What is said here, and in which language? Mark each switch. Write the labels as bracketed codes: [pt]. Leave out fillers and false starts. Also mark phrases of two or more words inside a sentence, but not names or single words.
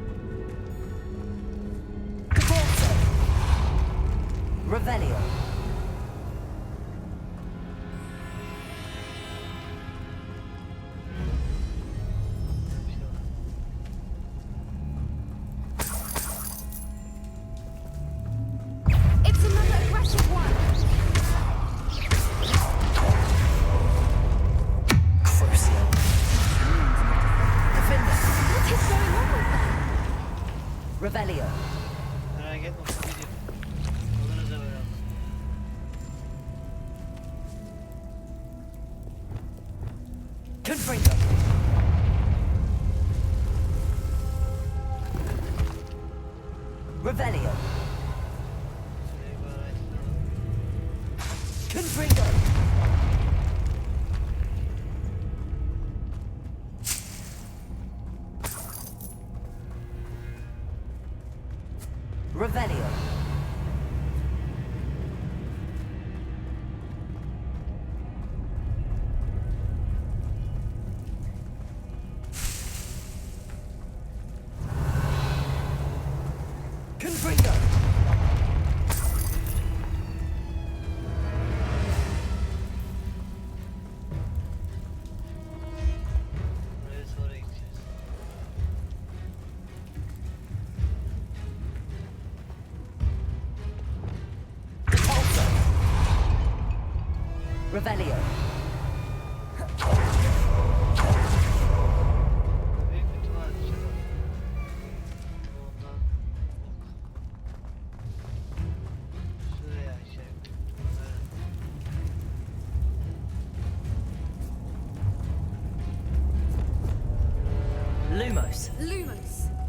[la] Revelio. [en] It's another aggressive one! [la] Crucio. Defender. [en] What is going on with them? [la] Revelio. [tr] Merak etme Poppy'cim. Oluruz da beraber. [la] Confringo. Revelio. [tr] Şurayı bir araştıralım. [la] Confringo. Revelio. Confringo. [tr] Buraya sonra gideceğiz. [la] Repulsor. Revelio. [tr] Büyük bir duvar dışarı. Ondan şuraya aşağı. [la] Lumos. Lumos.